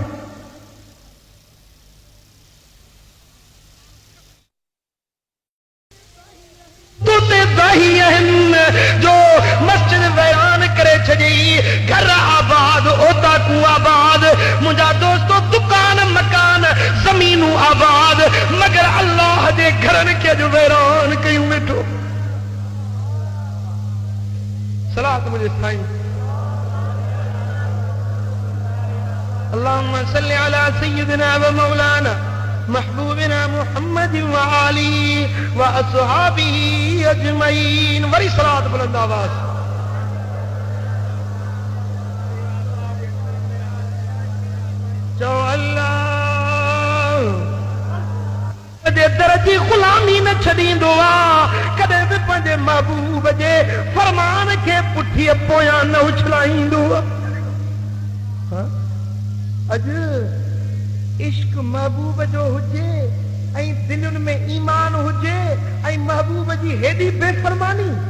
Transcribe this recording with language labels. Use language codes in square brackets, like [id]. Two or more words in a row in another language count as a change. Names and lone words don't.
[sd] जो मस्जिद वैरान करे छॾी घर आबाद ओता को आबाद मुंहिंजा दोस्तो दुकान मकान ज़मीनूं आबाद मगर अल्लाह जे घरनि खे अॼु वैरान कयूं वेठो सलात मुंहिंजे साईं [ar] اللهم صل على سيدنا ومولانا محبوبنا محمد وآله وأصحابه أجمعين [sd] वरी सलात बुलंद आवाज चओ अल्लाह कदे दर जी गुलामी न छॾींदो आहे कदे बि पंहिंजे महबूब जे फरमान खे पुठीअ पोयां न उछलाईंदो आहे अॼु इश्क महबूब जो हुजे ऐं दिलुनि में ईमान हुजे ऐं महबूब जी हेॾी बेफ़रमानी